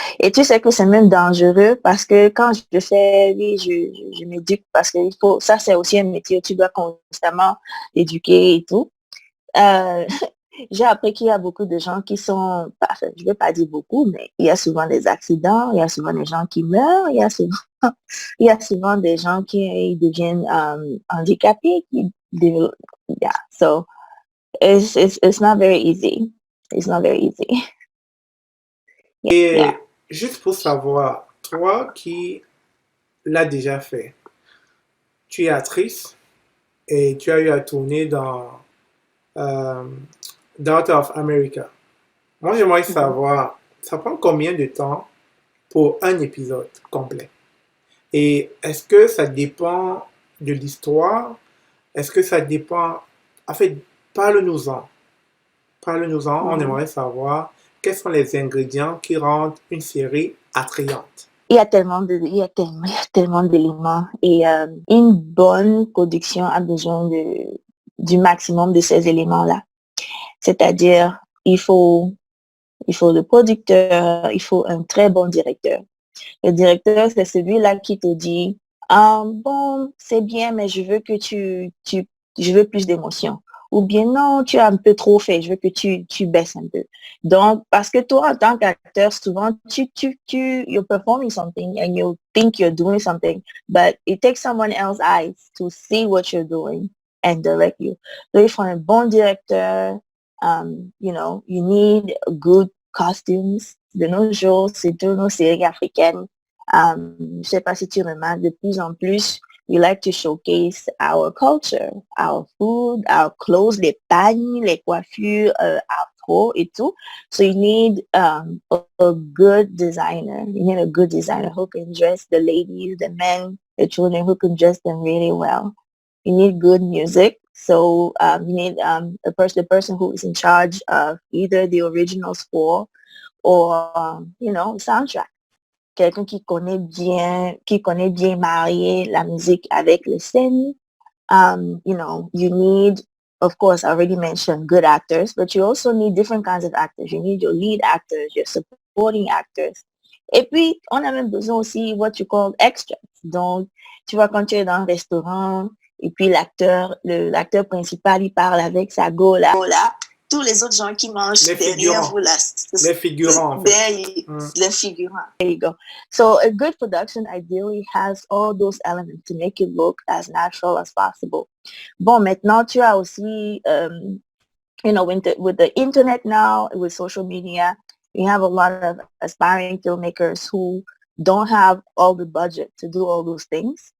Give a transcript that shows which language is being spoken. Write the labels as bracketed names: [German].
[French] Et tu sais que c'est même dangereux parce que quand je fais, oui, je m'éduque parce que ça c'est aussi un métier où tu dois constamment éduquer et tout. J'ai appris qu'il y a beaucoup de gens qui sont, enfin, je ne vais pas dire beaucoup, mais il y a souvent des accidents, il y a souvent des gens qui meurent, il y a souvent des gens qui deviennent handicapés. [English] Yeah, so it's not very easy. It's not very easy. [French] Et juste pour savoir, toi qui l'as déjà fait, tu es actrice et tu as eu à tourner dans Daughter of America. Moi, j'aimerais savoir, ça prend combien de temps pour un épisode complet? Et est-ce que ça dépend de l'histoire? Est-ce que ça dépend... En fait, parle-nous-en. Parle-nous-en, on aimerait savoir quels sont les ingrédients qui rendent une série attrayante. Il y a tellement d'éléments et une bonne production a besoin du maximum de ces éléments-là. C'est-à-dire, il faut le producteur, il faut un très bon directeur. Le directeur, c'est celui-là qui te dit, bon, c'est bien, mais je veux que je veux plus d'émotion. ou bien non, tu as un peu trop fait, je veux que tu baisses un peu. Donc, parce que toi, en tant qu'acteur, souvent, [English] you're performing something and you think you're doing something, but it takes someone else's eyes to see what you're doing and direct you. [French] Donc, il faut un bon directeur. [English] You know, you need good costumes. [French] De nos jours, c'est toutes nos séries africaines. Je sais pas si tu remarques, de plus en plus, [English] we like to showcase our culture, our food, our clothes, [French] les pagnes, les coiffures, afro et tout. [English] So you need a good designer. You need a good designer who can dress the ladies, the men, the children, who can dress them really well. You need good music. So you need the person who is in charge of either the original score or, you know, soundtrack. [French] Quelqu'un qui connaît bien marier la musique avec les scènes. [English] You know, you need, of course, I already mentioned good actors, but you also need different kinds of actors. You need your lead actors, your supporting actors. [French] Et puis, on a même besoin aussi [English] what you call extras. [French] Donc, tu vois, quand tu es dans un restaurant, et puis l'acteur principal, il parle avec sa go là. Tous les autres gens qui mangent derrière vous là. Les figurants, en fait. Les figurants. [English] There you go. So a good production ideally has all those elements to make it look as natural as possible. [French] Bon, maintenant, tu as aussi, [English] you know, with the internet now, with social media, you have a lot of aspiring filmmakers who don't have all the budget to do all those things.